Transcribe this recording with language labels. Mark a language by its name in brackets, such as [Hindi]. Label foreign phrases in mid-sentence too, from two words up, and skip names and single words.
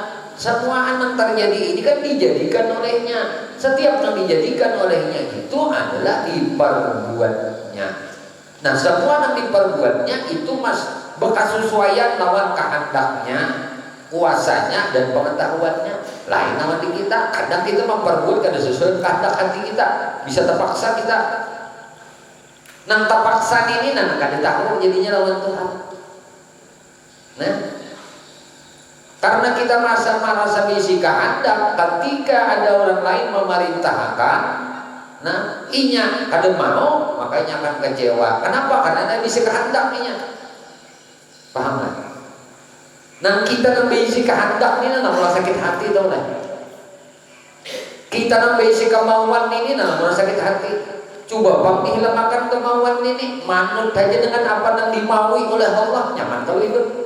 [Banjar] Semua yang terjadi ini kan dijadikan olehnya. Setiap yang dijadikan olehnya itu adalah diperbuatnya. Nah, semua yang diperbuatnya itu bekas sesuaian lawan kehendaknya, kuasanya dan pengetahuannya. Lain nama di kita, kadang kita memperbuat kada sesuai kehendak hati kita, bisa terpaksa kita. Nang terpaksa ini nang kada tahu jadinya lawan Tuhan. Nah, karena kita merasa bisi kehendak, ketika ada orang lain memerintahkan, nah inya kada mau, makanya akan kecewa. Kenapa? Karena ada bisi kehendak inya. [Indonesian] Paham nggak? [Banjar] Nah, kita nambah kehendak ini malah sakit hati tau lah. Kita nambah kemauan ini malah sakit hati. Coba bang dihilangkan kemauan ini, manut aja dengan apa yang dimaui oleh Allah, nyaman kalau itu.